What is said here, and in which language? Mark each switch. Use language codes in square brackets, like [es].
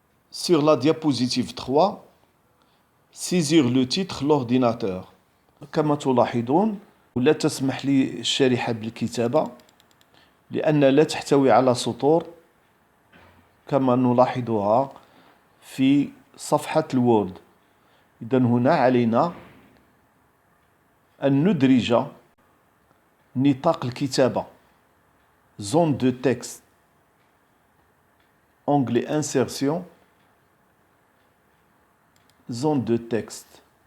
[fr] Sur la diapositive 3, saisir le titre l'ordinateur. [ar] كما تلاحظون لا تسمح لي الشريحة بالكتابة لأن لا تحتوي على سطور كما نلاحظها في صفحة الوورد. إذن هنا علينا أن ندرج نطاق الكتابة [fr] zone de texte onglet insertion zone de texte.